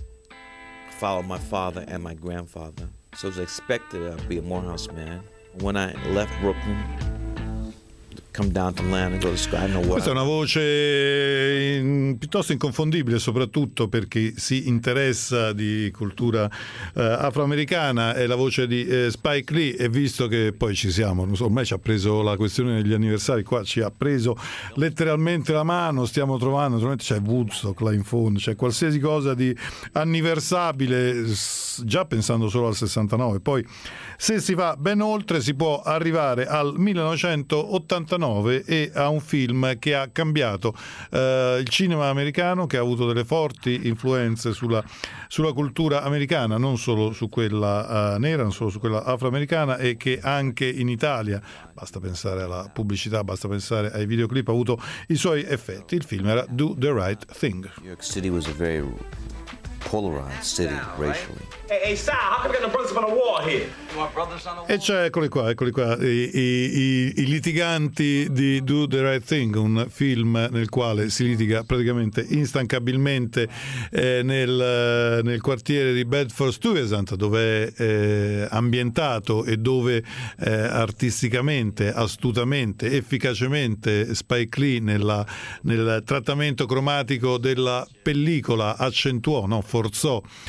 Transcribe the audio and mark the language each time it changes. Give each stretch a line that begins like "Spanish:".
English: I followed my father and my grandfather, so it was expected I'd be a Morehouse man. When I left Brooklyn, the come down to land and go to school. I know what.
Italian: Questa è una voce piuttosto inconfondibile, soprattutto per chi si interessa di cultura afroamericana. È la voce di Spike Lee. E visto che poi ci siamo, non so, ormai ci ha preso la questione degli anniversari, qua ci ha preso letteralmente la mano. Stiamo trovando, naturalmente c'è Woodstock là in fondo, c'è qualsiasi cosa di anniversabile, già pensando solo al 69. Poi, se si va ben oltre, si può arrivare al 1989 e a un film che ha cambiato il cinema americano, che ha avuto delle forti influenze sulla cultura americana, non solo su quella nera, non solo su quella afroamericana, e che anche in Italia, basta pensare alla pubblicità, basta pensare ai videoclip, ha avuto i suoi effetti. Il film era Do the Right Thing.
English: New York City was a very polarized city racially. Hey, Sal, how come getting the brothers on the wall here? You want brothers on the wall?
Italian: E c'è, eccoli qua, i litiganti di Do the Right Thing, un film nel quale si litiga praticamente instancabilmente nel quartiere di Bedford-Stuyvesant, dove è ambientato e dove artisticamente, astutamente, efficacemente Spike Lee nel trattamento cromatico della pellicola accentuò, no, forzò,